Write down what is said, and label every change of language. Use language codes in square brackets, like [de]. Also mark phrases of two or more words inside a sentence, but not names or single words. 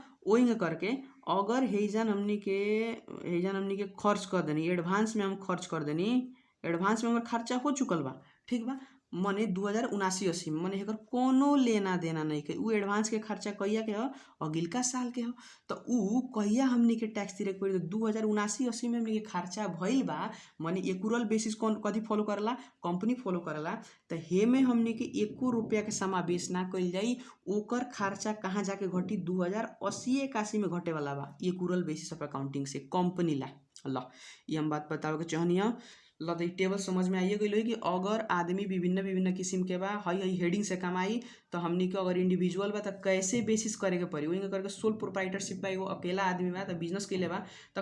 [bho] वही करके अगर हेजन हमनी के खर्च कर देनी, एडवांस में हम खर्च कर देनी, एडवांस में हमार खर्चा हो चुकल बा, ठीक बा, मने 2079-80 में, मने एकर कोनो लेना देना नहीं के, उ एडवांस के खर्चा कहिया के ह, अगिलका साल के ह, तो उ कहिया हमनी के टैक्स दिरे के पड़ी, 2079-80 में हमनी के खर्चा भइल बा, मने [en] accrual basis [bho] कौन कथी फॉलो करला, [en] company follow [bho] करला। तो हे में हमनी के एको रुपया के समावेश ना कइल जाई, ओकर खर्चा कहाँ जाके घटी, 2080-81 में घटे वाला बा, [en] accrual basis of accounting [bho] से कंपनी ला। ल ये हम बात बतावे के चाहनी है। ल तो टेबल समझ में आइए गई कि अगर आदमी विभिन्न किस्म के बा, हई हेडिंग से कमाई, तो हमनी के अगर इंडिविजुअल बा तो कैसे बेसिस करे के पड़ी, वही करके [en] sole proprietorship [bho] बा, एगो अकेला आदमी बा तो बिजनेस के लिए बा, तो